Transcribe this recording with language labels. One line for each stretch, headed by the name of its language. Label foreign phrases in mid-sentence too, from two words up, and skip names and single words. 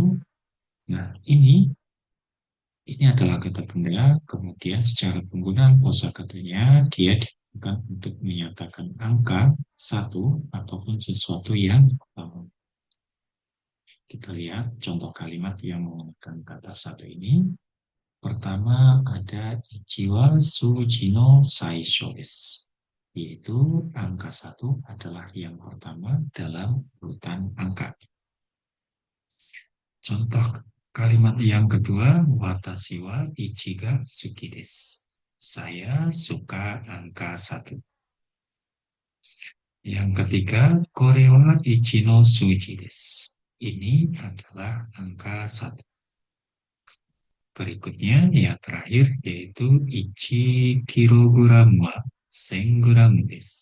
Indonesian: Nah, ini adalah kata benda, kemudian secara penggunaan kosakatanya, dia digunakan untuk menyatakan angka 1 ataupun sesuatu yang kita lihat contoh kalimat yang menggunakan kata 1 ini. Pertama ada
Japanese: 一は数字の最初です,
Indonesian: yaitu angka 1 adalah yang pertama dalam urutan angka. Contoh kalimat yang kedua,
Japanese: 私は一が好きです.
Indonesian: Saya suka angka 1. Yang ketiga,
Japanese: これは一の数字です.
Indonesian: Ini adalah angka 1. Berikutnya yang terakhir yaitu
Japanese: 一キログラムは1000グラムです.